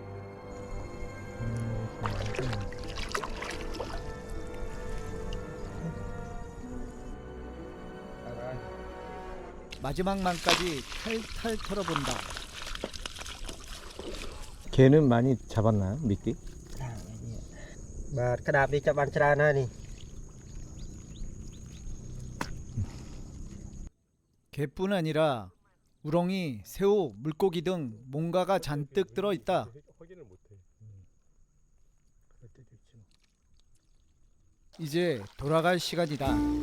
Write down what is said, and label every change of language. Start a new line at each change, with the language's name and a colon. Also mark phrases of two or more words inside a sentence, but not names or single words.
Korean: 마지막 만까지 탈탈 털어본다. 개는 많이 잡았나요, 미끼?
Khmer: បាទក្តាបនេះចាប់បានច្រើនហើយនេះ
Korean: 개뿐 아니라 우렁이, 새우, 물고기 등 뭔가가 잔뜩 들어있다. 확인을 못해. 이제 돌아갈 시간이다.